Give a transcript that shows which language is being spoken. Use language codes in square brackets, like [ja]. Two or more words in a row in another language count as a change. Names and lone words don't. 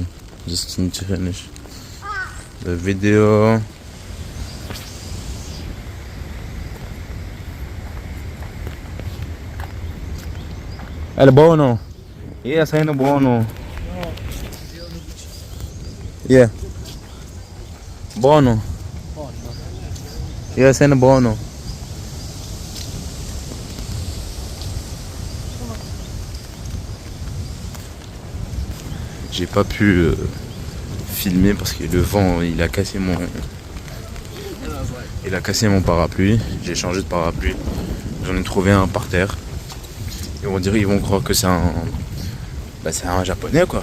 [en] Just need to finish the video. [it] È buono. Yeah, sei buono. Yeah. Buono. Yeah, sei buono. [fr] J'ai pas pu filmer parce que le vent il a cassé mon parapluie. J'ai changé de parapluie. J'en ai trouvé un par terre. Et on dirait ils vont croire que c'est c'est un japonais quoi.